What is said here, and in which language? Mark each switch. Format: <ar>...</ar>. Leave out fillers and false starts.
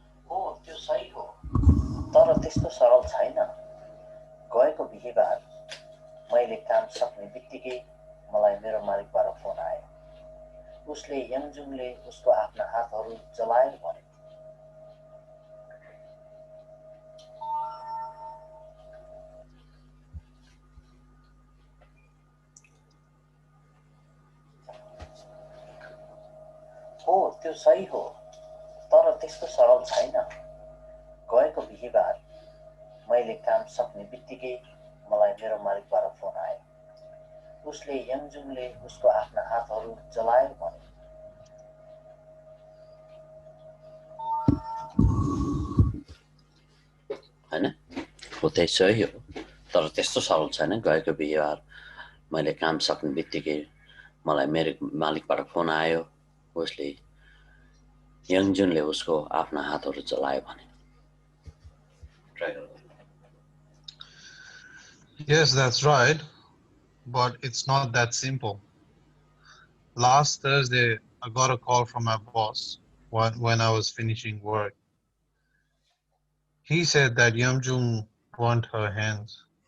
<ne>हो, त्यो सही हो, तर त्यस्तो सरल छैन। गएको बिहीबार मैले काम सक्ने बित्तिकै मलाई मेरो मालिकबाट फोन आयो। उसले यङजुङले उसको आफ्ना हातहरू जलायो भने। हो, त्यो सही हो, तर त्यस्तो सरल छैन। गएको बिहीबार मैले काम सक्ने बित्तिकै मलाई मेरो मालिकबाट फोन आयो। उसले यङजुङले उसको आफ्ना हातहरू जलायो भने। हैन? हो, त्यही सही हो, तर त्यस्तो सरल छैन। गएको बिहीबार मैले काम सक्ने बित्तिकै मलाई मेरो मालिकबाट फोन आयो, उसले यङजुनले उसको आफ्ना हातहरू जलायो भने।</ne> <en>Yes, that's right, but it's not that simple. Last Thursday, I got a call from my boss when I was finishing work. He said that Yamjung want her hands.</en>